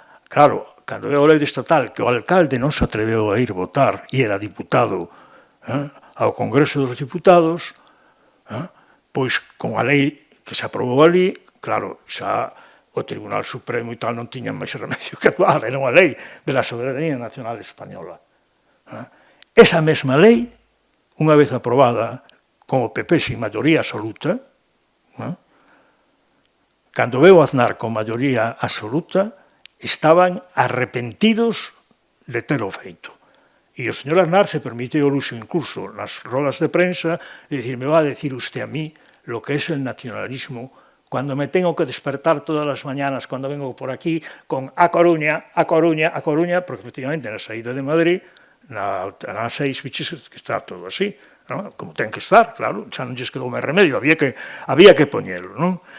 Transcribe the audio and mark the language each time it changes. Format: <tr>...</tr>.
<gl>Claro, cando é a lei estatal, que o alcalde non se atreveu a ir votar, e era diputado ao Congreso dos Diputados, pois con a lei que se aprobou ali, claro, xa o Tribunal Supremo e tal non tiñan máis remedio que actuar, era unha lei</gl> <es>de la soberanía nacional española.</es> <gl>Esa mesma lei, unha vez aprobada con o PP sin maioría absoluta, cando veu Aznar con maioría absoluta, estaban arrepentidos de ter o feito. E o señor Aznar se permite o luxo incluso nas rodas de prensa de dicir,</gl> <es>me va a decir usted a mí lo que es el nacionalismo cuando me tengo que despertar todas las mañanas cuando vengo por aquí</es> <gl>con a Coruña, a Coruña, a Coruña, porque efectivamente na saída de Madrid, na 6 biches que está todo así, ¿no? Como ten que estar, claro, xa non lles quedou máis remedio, había que poñelo, non?</gl>